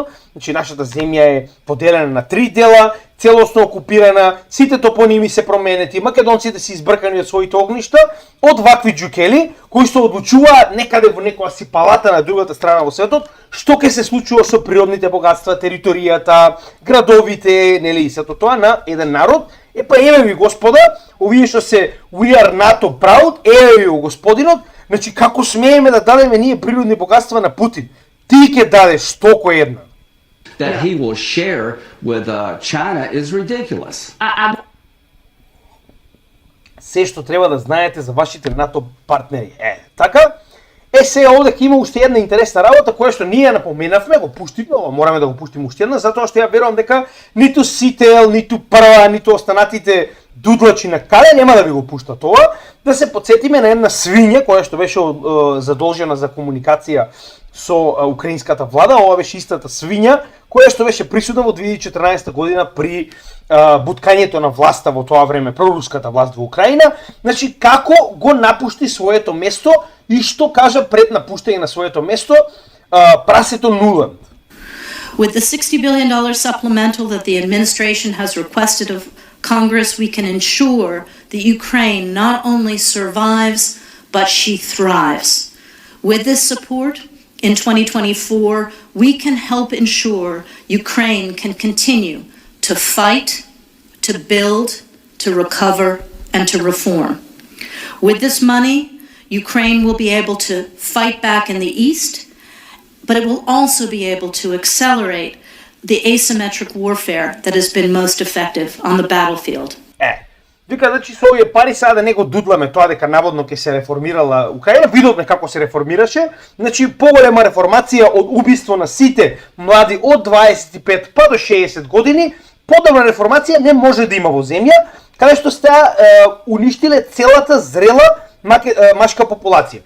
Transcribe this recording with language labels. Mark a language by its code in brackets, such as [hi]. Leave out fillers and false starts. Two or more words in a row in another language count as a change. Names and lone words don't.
[mk] Значи нашата земја е поделена на 3 дела, целосно окупирана, сите топоними се променети, македонците се избркани од своите огништа, од вакви џукели кои што одлучуваат некаде во некоја си палата на другата страна во светот, што ќе се случува со природните богатства, територијата, градовите, нели, сето тоа на еден народ. Еве ви господа, овие што се [en] we are NATO proud, [mk] еве ви господинот, значи како смееме да дадеме ние природни богатства на Путин? Ти ќе дадеш стоко една. [en] That he will share with China is ridiculous. [mk] Се што треба да знаете за вашите НАТО партнери. Така? Се овде има уште една интересна работа која што ние напоменавме, го пуштивме, мораме да го пуштиме уште една, затоа што ја верувам дека ниту Сител, ниту Прва, ниту останатите дудлачи на каде нема да ви го пушта тоа, да се подсетиме на една свиња која што беше задолжена за комуникација со украинската влада. Ова беше истата свиња која што беше присутна во 2014 година при буткањето на власта во тоа време, проруската власт во Украина. Значи, како го напушти своето место и што кажа пред напуштање на своето место прасето Нуланд. [en] With the $60 billion supplemental that the administration has requested of Congress, we can ensure that Ukraine not only survives, but she thrives. With this support, in 2024, we can help ensure Ukraine can continue to fight, to build, to recover, and to reform. With this money, Ukraine will be able to fight back in the east, but it will also be able to accelerate the asymmetric warfare that has been most effective on the battlefield. [mk] Вика, значи со овие пари сега да не го дудламе тоа дека наводно ќе се реформирала Украина, видовме како се реформираше, значи поголема реформација од убиство на сите млади од 25 па до 60 години, подобна реформација не може да има во земја, каде што сте уништиле целата зрела машка популација.